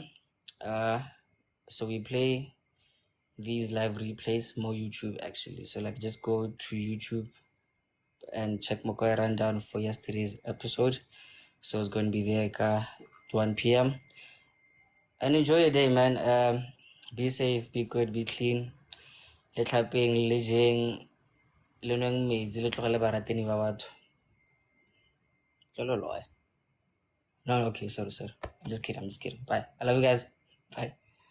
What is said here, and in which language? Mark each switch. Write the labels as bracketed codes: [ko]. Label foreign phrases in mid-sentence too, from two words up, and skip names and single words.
[en] So we play these live replays more YouTube actually. So like just go to YouTube and check Mokoy rundown for yesterday's episode. So it's going to be there at 1 p.m. And enjoy your day, man. Be safe, be good, be clean. [tn] Le tlhapeng, le jeng, le nweng metsi, le tlogele baratani ba batho. [en] No, okay, sorry. I'm just kidding. Bye. I love you guys. Bye.